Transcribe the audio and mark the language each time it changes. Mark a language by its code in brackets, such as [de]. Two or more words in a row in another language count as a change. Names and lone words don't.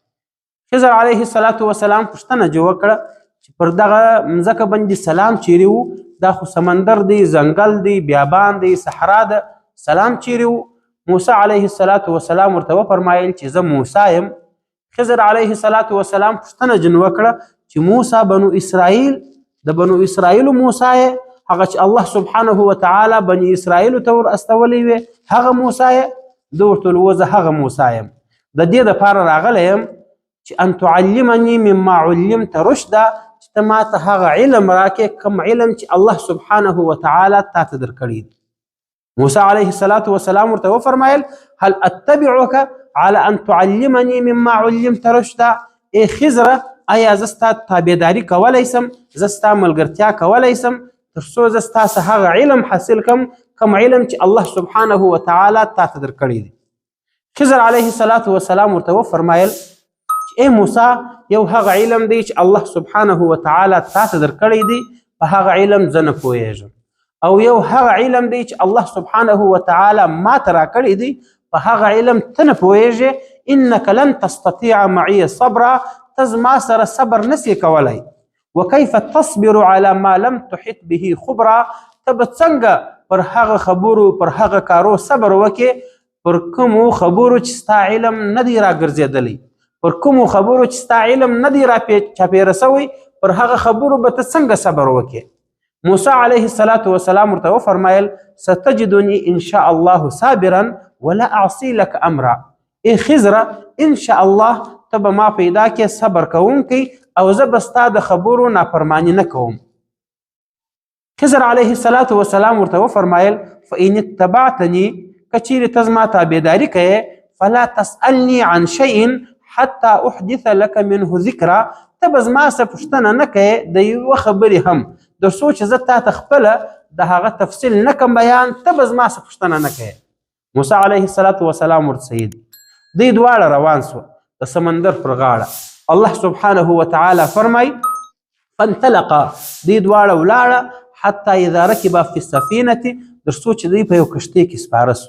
[ps] خضر [ar] علیه السلام [ps] پوښتنه جوړ کړه چې پر دغه مځکه باندې سلام چیرې و دا خو سمندر دی ځنګل دی بیابان دی صحرا ده سلام چیرې و. موسی [ar] علیه السلام [ps] ورته وفرمایل چې زه موسی یم. خضر [ar] علیه السلام [ps] پوښتنه جن وکړه چې موسی بنو اسرائیل د بنو اسرائیلو موسی یې هغه چې [ar] الله سبحانه وتعالى [ps] بني اسرائیلو ته ور استولی وې هغه موسی یې؟ ده ورته ویل وزه هغه موسی یم. د دې دپاره راغلی یم چې [ar] ان تعلمني مما علمت رشدا [ps] چې ته ماته هغه علم راکې کوم علم چې [ar] الله سبحانه وتعالى [ps] تا ته درکړی دی. موسی [ar] علیه السلام [ps] ورته وفرمایل [ar] هل اتبعك على ان تعلمني مما علمت رشدا [ps] ای خضره آیا زه ستا تابعداري کولی سم زه ستا ملګرتیا کولی سم تر څو زه ستا څخه هغه علم حاصل کم کوم علم چې [ar] الله سبحانه وتعالى [ps] تا ته درکړی دی. خضر [ar] علیه السلام [ps] ورته وفرمایل چې ای موسی یو هغه علم دی چې [ar] الله سبحانه وتعالى [ps] تا ته درکړی دی په هغه علم زه نه پوهیږم او یو هغه علم دی چې [ar] الله سبحانه وتعالى [ps] ما ته راکړی دی په هغه علم ته نه پوهیږې. [ar] انک لن تستطیع معي صبرا [ps] ته زما سره صبر نسی کولی. [ar] وکیف تصبر على ما لم تحط به خبرا [ps] ته به څنګه پر هغه خبرو پر هغه کارو صبر وکې پر کومو خبرو چې ستا علم نه دی راګرځېدلی پر کومو خبرو چې ستا علم نه دی راچاپېره سوی پر هغه خبرو به ته څنګه صبر وکې. موسی [ar] علیه السلام [ps] ورته وفرمایل [ar] ستجدني ان شاء الله صابرا ولا اعصي لك امرا [ps] ای خضره [ar] ان شاء الله [ps] ته به ما پیدا کې صبر کوونکی او زه به ستا د خبرو نافرماني نه کوم. خضر [ar] علیه السلام [ps] ورته وفرمایل [ar] فان اتبعتني [ps] که چیرې ته زما تابعداري کوې [ar] فلا تسألني عن شيء حتى احدث لك منه ذکرا [ps] ته به زما څه پوښتنه نه کوې د یوه خبرې هم د څو چې زه تا ته خپله د هغه تفصیل نه کم بیان ته به زما څه پوښتنه نه کوې. موسی [ar] علیه السلام [ps] ورته دوی دواړه روان سوه د سمندر پر غاړه. [ar] الله سبحانه وتعالى [ps] فرمای فانطلقا دوی دواړه ولاړه [ar] حتی اذا رکب فی السفینه [ps] تر څو چې دوی په یو کشتۍ کې سپاره سو.